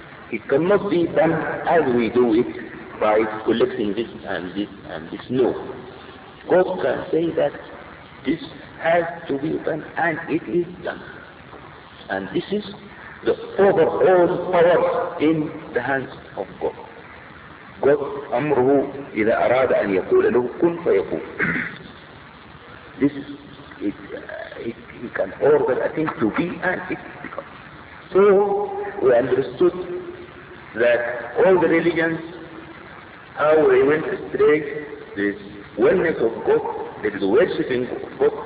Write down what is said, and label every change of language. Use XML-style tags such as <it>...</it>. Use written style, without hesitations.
<en>It cannot be done as we do it by collecting this and this and this. No. God can say that this has to be done and it is done. And this is the overall power in the hands of God.</en> <ar>God أمره إذا أراد أن يقول له كن فيكون.</ar> <en>This is it. He can order a thing to be and it becomes. So we understood that all the religions, how they went astray, this oneness of God, that is worshiping God.</en>